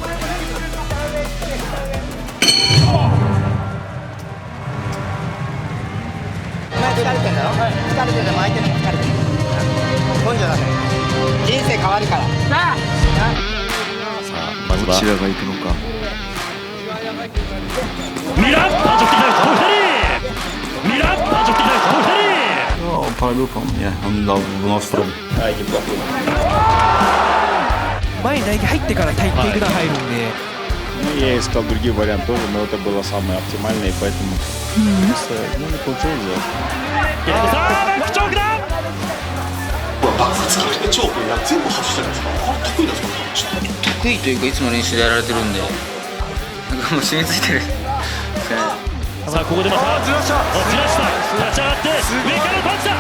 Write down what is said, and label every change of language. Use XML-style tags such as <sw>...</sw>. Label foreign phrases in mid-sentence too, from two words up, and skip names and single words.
<ja>疲れてんだろ、疲れてても相手にも疲れてる。根性だね。人生変わるから。さあまずはどちらが行くのか。ミラージョッキーダイブミラージョッキーダイブ</ja> <ru>Ну, пробил, по-моему, он дал в нос пробу.</ru> <ja>前に入ってからテイクダウン入るんで。</ja> <ru>Я искал другие варианты тоже, но это было самое оптимальное, и поэтому просто, не получилось сделать.</ru> <ja>バック使ってチョークや全部外してるんですか。得意なんですか。ちょっと得意というかいつも練習でやられてるんで、なんかもう染みついてる。さあここでまたずらした立ち上がって上からパンチだ。</ja>